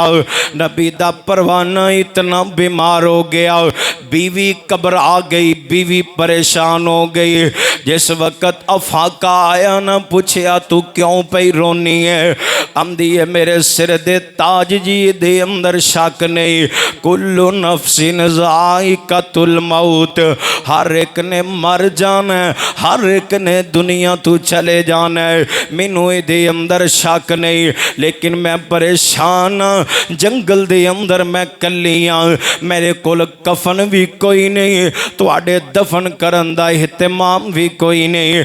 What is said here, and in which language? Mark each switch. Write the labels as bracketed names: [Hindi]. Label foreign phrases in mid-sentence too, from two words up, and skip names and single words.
[Punjabi] نبی دا پروانہ [Urdu] اتنا بیمار ہو گیا، بیوی گھبرا گئی، بیوی پریشان ہو گئی. [Punjabi] جس وقت افاقہ آیا نا، پچھیا تُو کیوں پئی رونی ہے? آندی ہے میرے سر دے تاج جی دے اندر شک نہیں, [Arabic] كل نفس ذائقة الموت, [Punjabi] ہر اک نے مر جانا ہے، ہر اک نے دنیا توں چلے جانا ہے. مینوں دے اندر شک نہیں، لیکن میں پریشان ہاں. جنگل دے اندر میں کلی ہاں، میرے کول کفن بھی کوئی نہیں، تہاڈے دفن کرن دا اہتمام بھی کوئی نہیں.